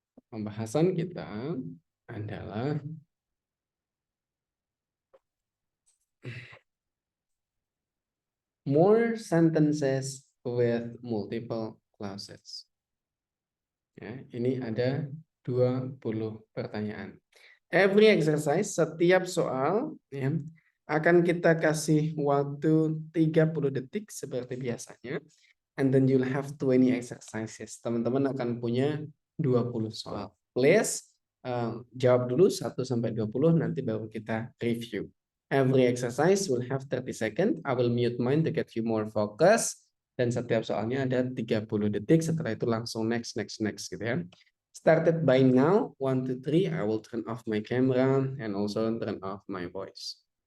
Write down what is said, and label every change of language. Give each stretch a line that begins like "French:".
Indonesian: Pembahasan kita adalah
English: more sentences with multiple clauses.
Indonesian: Ya, ini ada 20 pertanyaan.
English: Every exercise,
Indonesian: setiap soal ya, akan kita kasih waktu 30 detik seperti biasanya.
English: And then you'll have 20 exercises.
Indonesian: Teman-teman akan punya 20 soal.
English: Please
Indonesian: jawab dulu 1 sampai 20, nanti baru kita review.
English: Every exercise will have 30 seconds. I will mute mine to get you more focus.
Indonesian: Dan setiap soalnya ada 30 detik. Setelah itu langsung next gitu ya.
English: Started by now, 1, 2, 3, I will turn off my camera and also turn off my voice.